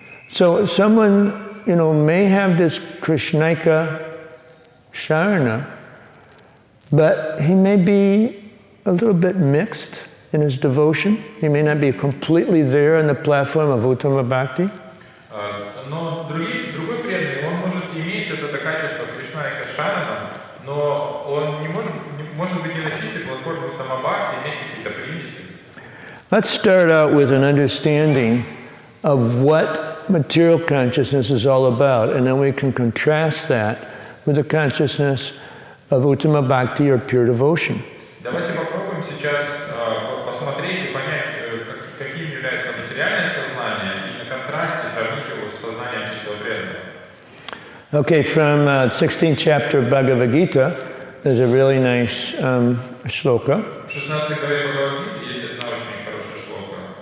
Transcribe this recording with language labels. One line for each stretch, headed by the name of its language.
English: So someone, you know, may have this Krishnaika Sharana, but he may be a little bit mixed in his devotion. He may not be completely there on the platform of Uttama Bhakti.
Russian: Но другой преданный, он может иметь это качество Кришнаика Шарана, но он не может быть не на чистой платформе Уттама Бхакти, иметь какие-то примеси.
English: Let's start out with an understanding of what material consciousness is all about, and then we can contrast that with the consciousness of Uttama Bhakti or pure devotion.
Russian: Давайте попробуем сейчас посмотреть и понять, каким является материальное сознание, и на контрасте сравнить его с сознанием чистого преданного.
English: Okay, from 16th chapter of Bhagavad Gita, there's a really nice shloka.
Russian: В 16 главе Бхагавад-гиты есть одна очень хорошая шлока.